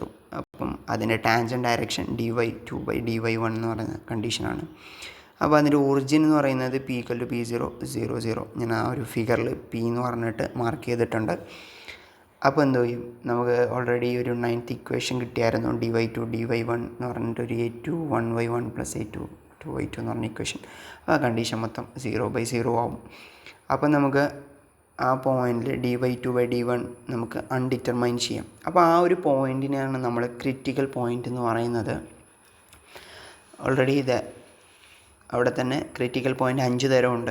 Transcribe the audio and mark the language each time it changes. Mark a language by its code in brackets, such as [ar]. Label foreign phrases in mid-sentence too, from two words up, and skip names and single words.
[ml] അപ്പം അതിൻ്റെ [en] tangent direction [ml] dy2 ബൈ dy1 എന്ന് പറയുന്ന കണ്ടീഷനാണ്. അപ്പോൾ അതിൻ്റെ ഒറിജിൻ എന്ന് പറയുന്നത് p [en] equal to [ml] p0 0 0. ഞാൻ ആ ഒരു ഫിഗറിൽ p എന്ന് പറഞ്ഞിട്ട് മാർക്ക് ചെയ്തിട്ടുണ്ട്. അപ്പോൾ എന്തോ ചെയ്യും, നമുക്ക് ഓൾറെഡി ഒരു 9th ഇക്വേഷൻ കിട്ടിയായിരുന്നു, dy2 dy1 എന്ന് പറഞ്ഞിട്ട് ഒരു a2 1y1 പ്ലസ് a2 2y2 എന്ന് പറഞ്ഞ ഇക്വേഷൻ. ആ കണ്ടീഷൻ മൊത്തം 0/0 ആവും. അപ്പോൾ നമുക്ക് ആ പോയിൻറ്റിൽ dy2 ബൈ d1 നമുക്ക് അൺഡിറ്റർമൈൻ ചെയ്യാം. അപ്പോൾ ആ ഒരു പോയിൻറ്റിനെയാണ് നമ്മൾ [en] critical point [ml] എന്ന് പറയുന്നത്. ഓൾറെഡി ഇത് അവിടെ തന്നെ [en] critical point [ml] 5 തരമുണ്ട്.